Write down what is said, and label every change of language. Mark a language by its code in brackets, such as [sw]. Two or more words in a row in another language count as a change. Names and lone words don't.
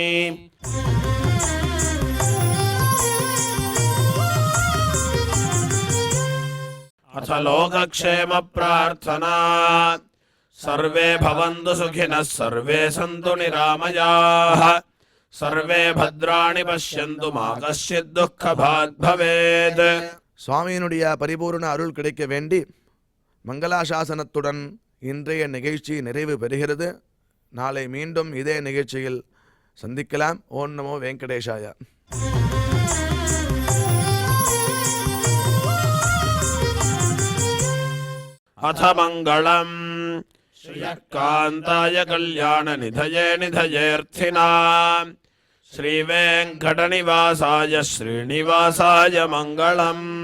[sa] अथ लोकक्षेम प्रार्थना सर्वे भवन्तु सुखिनः सर्वे सन्तु निरामयाः सर्वे भद्राणि पश्यन्तु मा कश्चित् दुःखभाग् भवेत्. [ta] சுவாமியினுடைய பரிபூர்ண அருள் கிடைக்க வேண்டி மங்களாசாசனத்துடன் இன்றைய நிகழ்ச்சி நிறைவு பெறுகிறது. நாளை மீண்டும் இதே நிகழ்ச்சியில் சந்திக்கலாம். [sa] ॐ नमो वेङ्कटेशाय. अथ मङ्गलम् श्रीकान्ताय कल्याणनिधये निधयेऽर्थिनाम् श्रीवेङ्कटनिवासाय श्रीनिवासाय मङ्गलम्.